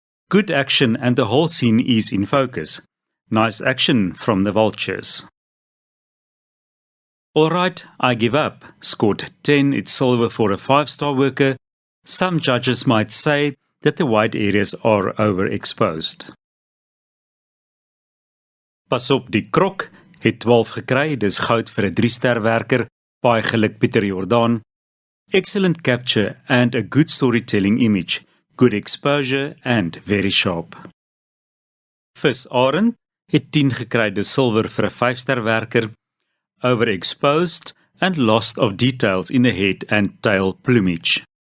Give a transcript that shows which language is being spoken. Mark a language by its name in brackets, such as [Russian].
[English] Good action and the whole scene is in focus. Nice action from the vultures. Alright, I give up, scored 10, it's silver for a 5-star worker. Some judges might say that the white areas are overexposed. [Afrikaans] Pas op die krok het 12 gekry, dis goud vir 'n 3-ster werker, baie geluk Pieter Jordan. [English] Excellent capture and a good storytelling image, good exposure and very sharp. [Afrikaans] Vis Arend het 10 gekry, dis silwer vir 'n 5-ster werker, [English] overexposed and loss of details in the head and tail plumage.